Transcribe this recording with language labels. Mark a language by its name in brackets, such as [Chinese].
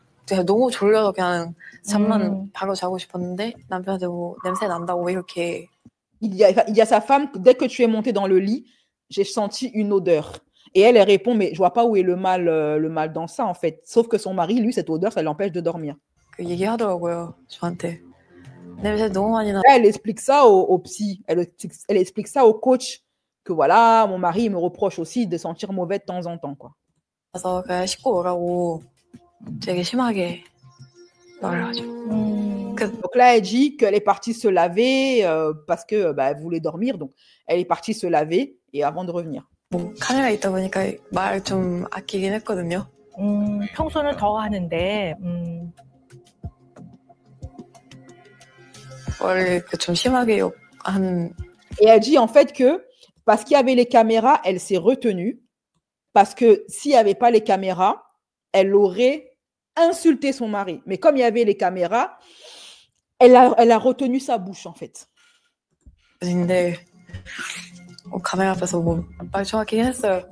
[Korean] 제가 너무 졸려서 그냥 잠만 바로 자고 싶었는데 남편한테 뭐 냄새 난다고 이렇게 [French] Il y a sa femme, dès que tu es monté dans le lit, j'ai senti une odeur. Et elle répond, mais je vois pas où est le mal dans ça, en fait. Sauf que son mari, lui, cette odeur, ça l'empêche de dormir. [Korean] 그 얘기하더라고요 저한테. 냄새 너무 많이 나. [French] Là, elle explique ça au psy. Elle explique ça au coach. Que voilà, mon mari il me reproche aussi de sentir mauvais de temps en temps, quoi. [Korean] 그래서 그냥 씻고 오라고 되게 심하게 말을 하죠. [French] Donc là, elle dit qu'elle est partie se laver parce que elle voulait dormir. Donc, elle est partie se laver et avant de revenir. [Korean] 뭐 카메라 있다 보니까 말 좀 아끼긴 했거든요. 평소는 더 하는데 원래 좀 심하게 욕하는. [French] Et elle dit en fait que parce qu'il y avait les caméras, elle s'est retenue. Parce que s'il n'y avait pas les caméras, elle aurait insulté son mari. Mais comme il y avait les caméras, elle a retenu sa bouche, en fait. [Korean] 근데 카메라 앞에서 뭐 말정하긴 했어요.